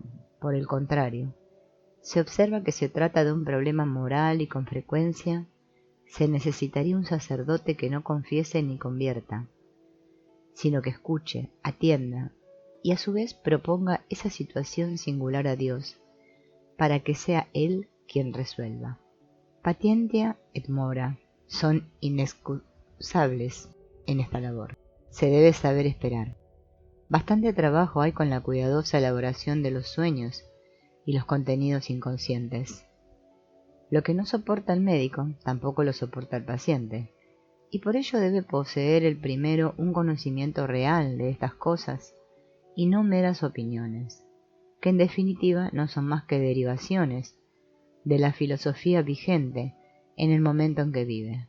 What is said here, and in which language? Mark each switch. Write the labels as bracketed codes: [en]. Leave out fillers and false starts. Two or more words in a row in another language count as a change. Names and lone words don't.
[es] Por el contrario, se observa que se trata de un problema moral y con frecuencia se necesitaría un sacerdote que no confiese ni convierta, sino que escuche, atienda y a su vez proponga esa situación singular a Dios, para que sea Él quien resuelva. [la] Patientia et mora [es] son inexcusables en esta labor. Se debe saber esperar. Bastante trabajo hay con la cuidadosa elaboración de los sueños y los contenidos inconscientes. Lo que no soporta el médico, tampoco lo soporta el paciente, y por ello debe poseer el primero un conocimiento real de estas cosas y no meras opiniones, que en definitiva no son más que derivaciones de la filosofía vigente en el momento en que vive.